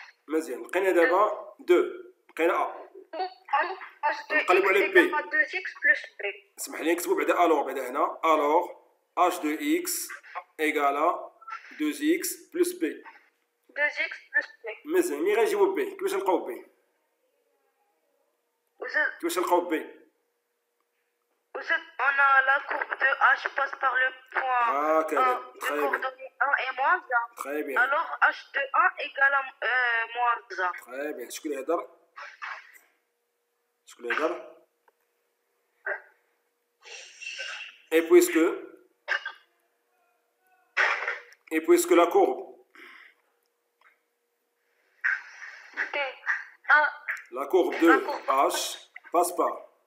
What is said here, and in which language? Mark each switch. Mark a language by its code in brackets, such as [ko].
[ar] مزيان لقينا دابا 2 لقينا a. نقلبوا على b. اسمح لي نكتبوا بعدا [fr] alors [ar] بعدا هنا [fr] alors h de x égale à 2x plus b. 2x plus b. [ar] مزيان ملي غنجيبو b كيفاش نلقاو b؟ كيفاش نلقاو b؟ [fr] On a la courbe de h passe par le point de coordonnées 1 et moins 1. Très bien. Alors h de 1 égale à moins 1. Très bien. [ar] شكون اللي يهضر؟ شكون اللي يهضر؟ [fr] Et puisque la courbe la courbe de h passe par